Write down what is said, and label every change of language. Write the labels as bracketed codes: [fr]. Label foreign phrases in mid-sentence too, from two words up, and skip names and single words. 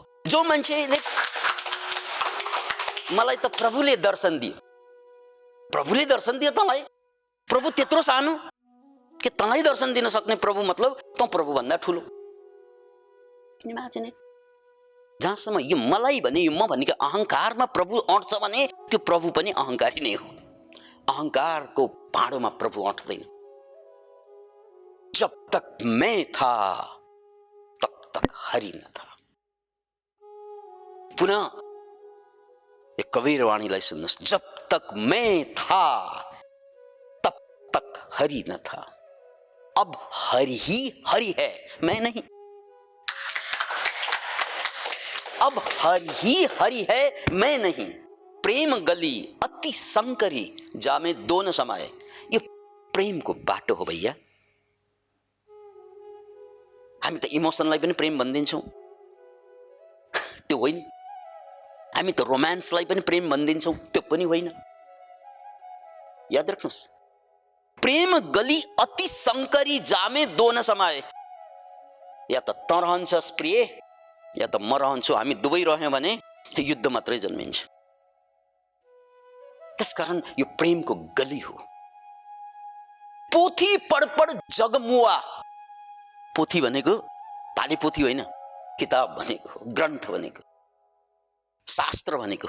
[ne] जो मान्छेले मलाई त प्रभुले दर्शन दियो, प्रभुले दर्शन दियो तँलाई, प्रभु त्यत्रो सानो कि तँलाई दर्शन दिन सक्ने प्रभु मतलब तँ प्रभु भन्दा ठुलो। जहाँसम्म यो मलाई भने, यो म भनेको अहंकारमा प्रभु अट्छ भने त्यो प्रभु पनि अहंकारी नै हो। अहंकारको भाँडोमा प्रभु अट्दैन। [hi] जब तक मैं था तब तक हरि न था। [ne] पुनः एक कबीर वाणीलाई सुन्नुहोस्, [hi] जब तक मैं था तब तक हरि न था, अब हरि ही हरि है, मैं नहीं। अब हरि ही हरि है, मैं नहीं। प्रेम गली अति संकरी, जामे दो न समाए। [ne] यो प्रेमको बाटो हो भैया। हामी त इमोसनलाई पनि प्रेम भनिदिन्छौँ, त्यो होइन। हामी त रोमान्सलाई पनि प्रेम भनिदिन्छौँ, त्यो पनि होइन। याद राख्नुहोस्, [hi] प्रेम गली अति संकरी, जामे दो न समाए। [ne] या त तँ रहन्छस् प्रिय, या त म रहन्छु। हामी दुवै रह्यौँ भने युद्ध मात्रै जन्मिन्छ। त्यसकारण यो प्रेमको गली हो। [hi] पोथी पढ जगमुआ। [ne] पोथी भनेको पाली पोथी होइन, किताब भनेको, ग्रन्थ भनेको, शास्त्र भनेको।